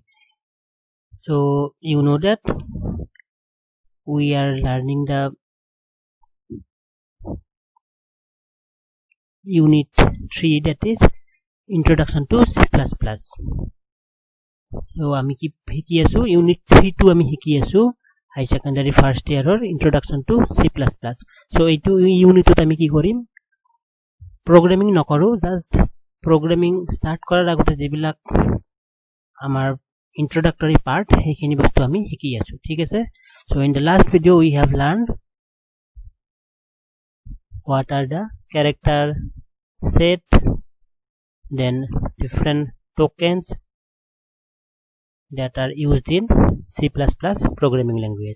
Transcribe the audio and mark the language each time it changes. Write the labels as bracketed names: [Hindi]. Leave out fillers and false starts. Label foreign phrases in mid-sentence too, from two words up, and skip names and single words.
[English] So you know that we are learning the unit 3, that is introduction to C++. [Assamese] So আমি কি শিকি আছো unit 3 to আমি শিকি আছো [English] high secondary first year or introduction to C++. [Assamese] So এইটো ইউনিটত আমি কি কৰিম programming নকৰো, just programming start কৰাৰ আগতে যিবিলাক আমাৰ [English] introductory part [Assamese] সেইখিনি বস্তু আমি শিকি আছো, ঠিক আছে? [English] So in the last video we have learned what are the character set, then different tokens that are used in C++ programming language.